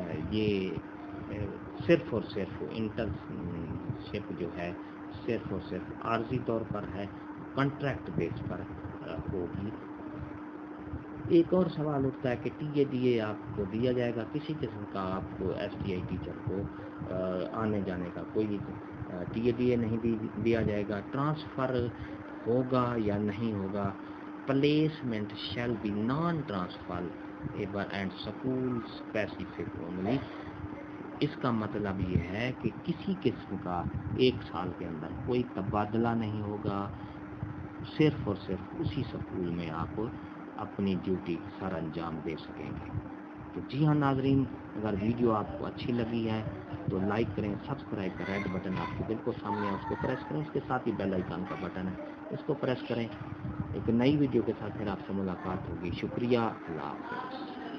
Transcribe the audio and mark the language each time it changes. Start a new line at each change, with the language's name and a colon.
Urdu: یہ صرف اور صرف انٹرنشپ جو ہے صرف اور صرف عارضی طور پر ہے، کنٹریکٹ بیس پر ہوگی. ایک اور سوال اٹھتا ہے کہ ٹی اے ڈی اے آپ کو دیا جائے گا. کسی قسم کا آپ کو ایس ٹی آئی ٹیچر کو آنے جانے کا کوئی ٹی اے ڈی اے نہیں دیا جائے گا. ٹرانسفر ہوگا یا نہیں ہوگا.
English: Placement shall be non transferable and school specific only.
Urdu: اس کا مطلب یہ ہے کہ کسی قسم کا 1 سال کے اندر کوئی تبادلہ نہیں ہوگا، صرف اور صرف اسی سکول میں آپ اپنی ڈیوٹی سر انجام دے سکیں گے. تو جی ہاں ناظرین، اگر ویڈیو آپ کو اچھی لگی ہے تو لائک کریں، سبسکرائب کا ریڈ بٹن آپ کے بالکل سامنے ہے اس کو پریس کریں، اس کے ساتھ ہی بیل آئیکن کا بٹن ہے اس کو پریس کریں. ایک نئی ویڈیو کے ساتھ پھر آپ سے ملاقات ہوگی. شکریہ، اللہ حافظ.